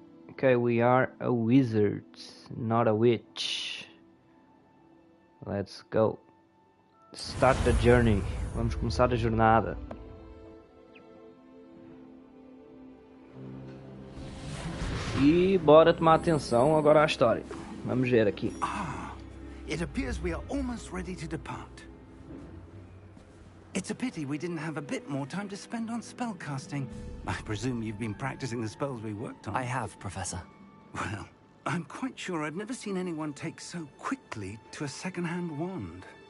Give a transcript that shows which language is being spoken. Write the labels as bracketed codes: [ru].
[en] Okay, we are a wizard, not a witch. Let's go. Start the journey. [pt] Vamos começar a jornada. E bora tomar atenção agora à história. Vamos ver aqui. [en] It appears we are almost ready to depart. It's a pity we didn't have a bit more time to spend on spellcasting. I presume you've been practicing the spells we worked on. I have, Professor. Well, I'm quite sure I've never seen anyone take so quickly to a second-hand wand.